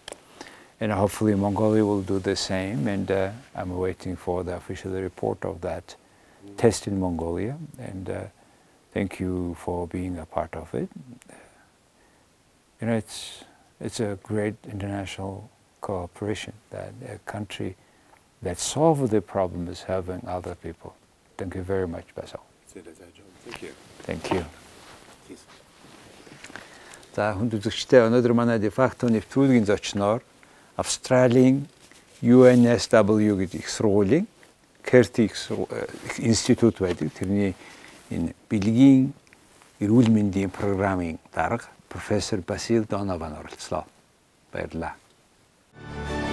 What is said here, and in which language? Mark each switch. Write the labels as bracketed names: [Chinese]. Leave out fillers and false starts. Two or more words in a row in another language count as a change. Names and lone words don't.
[English] And hopefully Mongolia will do the same, and I'm waiting for the official report of that test in Mongolia, and thank you for being a part of it. You know, it's a great international cooperation that a country that solve the problem is helping other people. Thank you very much, Basil. Thank you. Thank you. [Mongolian] За хүндэтгэгчтэй өнөөдөр манай дефакто нэвтрүүлгийн зочноор Австралийн UNSW гэдэг их сургуулийн Керти институт байдаг. Тэрний энэ Бэлгийн эрүүл мэндийн програмын дарга профессор Basil Donovan оролцлоо. Баярлалаа.